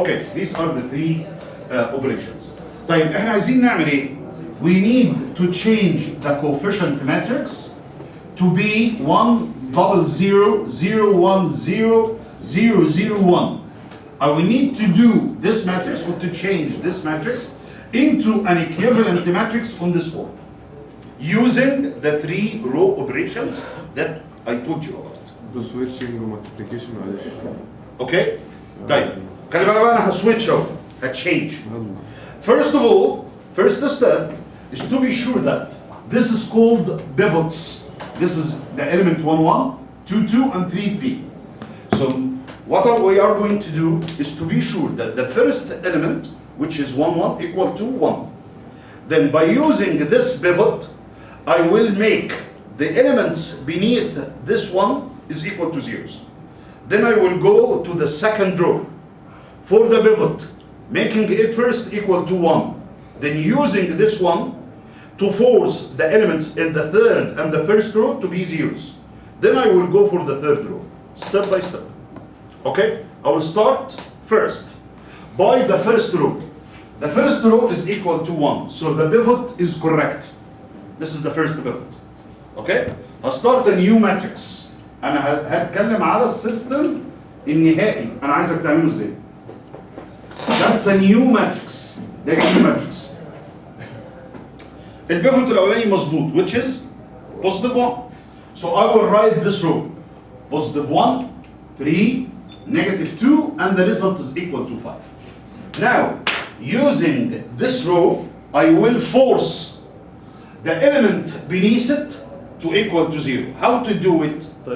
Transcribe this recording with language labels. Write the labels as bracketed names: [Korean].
[English] Okay, these are the 3 operations. [Arabic] طيب احنا عايزين نعمل ايه؟ [English] We need to change the coefficient matrix to be 1 0 0 0 1 0 0 0 1. I will need to do this matrix or to change this matrix into an equivalent matrix on this form using the 3 row operations that I told you about. switching [Arabic] ومالتيبليكيشن معلش. [English] Okay? [Arabic] طيب خلي بالك بقى انا هسويتش اهو هتشينج. [English] First of all, first step is to be sure that this is called pivots. This is the element 1 1, 2 2, and 3 3. So what we are going to do is to be sure that the first element, which is 1 1, equal to 1. Then by using this pivot, I will make the elements beneath this one is equal to zeros. Then I will go to the second row for the pivot, making it first equal to 1. Then using this one to force the elements in the third and the first row to be zeros. Then I will go for the third row, step by step. Okay? I will start first by the first row. The first row is equal to 1, so the pivot is correct. This is the first pivot. Okay? I'll start a new matrix. [Arabic] أنا هتكلم على السيستم النهائي، أنا عايزك تعمله إزاي. [English] That's a new matrix. ده new matrix. [Arabic] البيفوت الأولاني مظبوط [English] which is positive 1. So I will write this row. Positive 1, 3, negative 2, and the result is equal to 5. Now, using this row, I will force the element beneath it to equal to 0. How to do it?